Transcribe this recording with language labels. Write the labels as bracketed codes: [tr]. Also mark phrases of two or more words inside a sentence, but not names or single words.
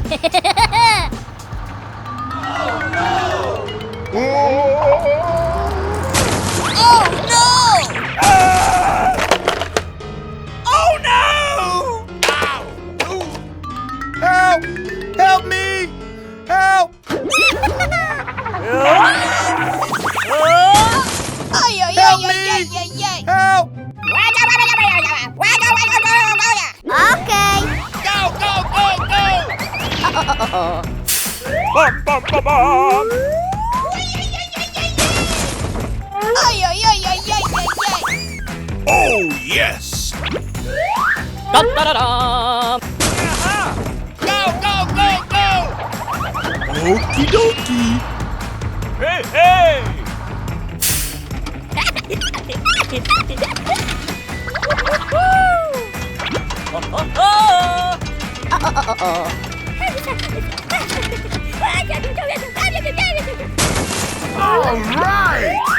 [en] Oh no! Oh no! Help! Help me! Help! Ay, ay, Help ay, ay, me! ay, ay, ay. Help! Okay. Go, go, go, go! Bum, bum, bum, bum. Ay, ay, ay, ay, ay, ay, ay. Oh, yes! Da-da-da-da. Go, go, go, go! Okie dokie. Hey, hey! All right!